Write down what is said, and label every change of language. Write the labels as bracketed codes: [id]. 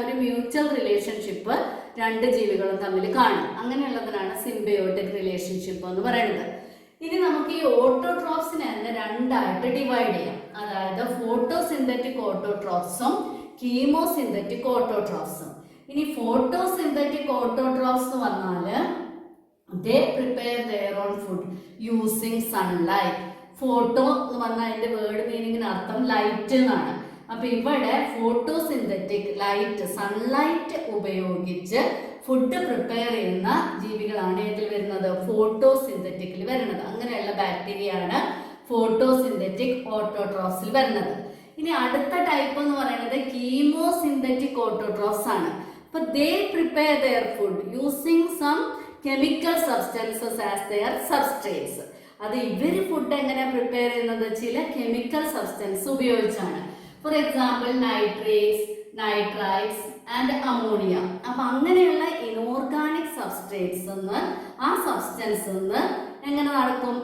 [ml] ഒരു mutual relationship 2 ജീവികളും തമ്മിൽ കാണും. അങ്ങനെയുള്ളതിനാണ് സിംബയോട്ടിക് റിലേഷൻഷിപ്പ് എന്ന് പറയുന്നത്. ഇനി നമുക്ക് ഈ ഓട്ടോട്രോഫ്സിനെ തന്നെ 2 ആയിട്ട് ഡിവൈഡ് ചെയ്യാം. അതായത് ഫോട്ടോസിന്തറ്റിക് ഓട്ടോട്രോഫ്സും കീമോസിന്തറ്റിക് ഓട്ടോട്രോഫ്സും. ഇനി ഫോട്ടോസിന്തറ്റിക് ഓട്ടോട്രോഫ്സ് എന്ന് പറഞ്ഞാല് [en] they prepare their own food using sunlight. [ml] Photo എന്ന് പറഞ്ഞാൽ അതിന്റെ വേർഡ് മീനിങ്ങിന് അർത്ഥം ലൈറ്റ് എന്നാണ്. അപ്പൊ ഇവിടെ ഫോട്ടോസിന്തറ്റിക് ലൈറ്റ്, സൺലൈറ്റ് ഉപയോഗിച്ച് ഫുഡ് പ്രിപ്പയർ ചെയ്യുന്ന ജീവികളാണ് ഏതിൽ വരുന്നത്? ഫോട്ടോസിന്തറ്റിക്കിൽ വരുന്നത്. അങ്ങനെയുള്ള ബാക്ടീരിയ ആണ് ഫോട്ടോസിന്തറ്റിക് ഓട്ടോട്രോഫ്സിൽ വരുന്നത്. ഇനി അടുത്ത ടൈപ്പ് എന്ന് പറയുന്നത് കീമോസിന്തറ്റിക് ഓട്ടോട്രോഫ്സ് ആണ്. [en] അപ്പൊ they prepare their food using some chemical substances as their substrates. [ml] അത് ഇവര് ഫുഡ് എങ്ങനെ പ്രിപ്പയർ ചെയ്യുന്നത്? ചില കെമിക്കൽ സബ്സ്റ്റൻസ് ഉപയോഗിച്ചാണ്. [en] For example nitrates, nitrites and ammonia. [ml] അപ്പൊ അങ്ങനെയുള്ള ഇനോർഗാനിക് സബ്സ്ട്രേറ്റ്സ് ആ സബ്സ്റ്റൻസ് എങ്ങനെ നടക്കും?